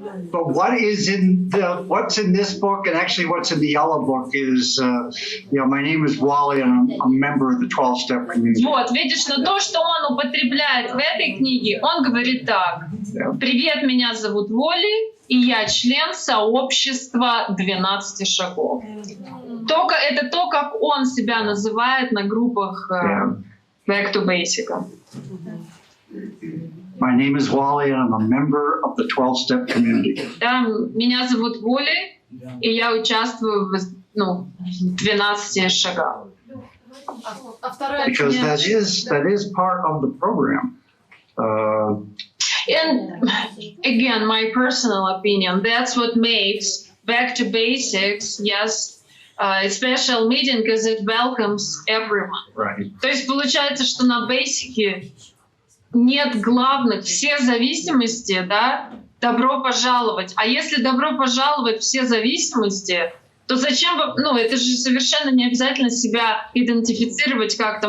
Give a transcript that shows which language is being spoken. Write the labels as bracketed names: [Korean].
[English] But what's in this book, and actually what's in the yellow book is, my name is Wally, and I'm a member of the 12-step community. [Russian] Вот, видишь, но то, что он употребляет в этой книге, он говорит так. Привет, меня зовут Волли, и я член сообщества 12 шагов. Это то, как он себя называет на группах Back to Basic. [English] My name is Wally, and I'm a member of the 12-step community. [Russian] Да, меня зовут Волли, и я участвую в 12 шагах. [English] Because that is part of the program. And again, my personal opinion, that's what makes Back to Basics, a special meeting, because it welcomes everyone. Right. [Russian] То есть получается, что на Бейсике нет главных, все зависимости, да, добро пожаловать. А если добро пожаловать все зависимости, то зачем, это же совершенно не обязательно себя идентифицировать как-то.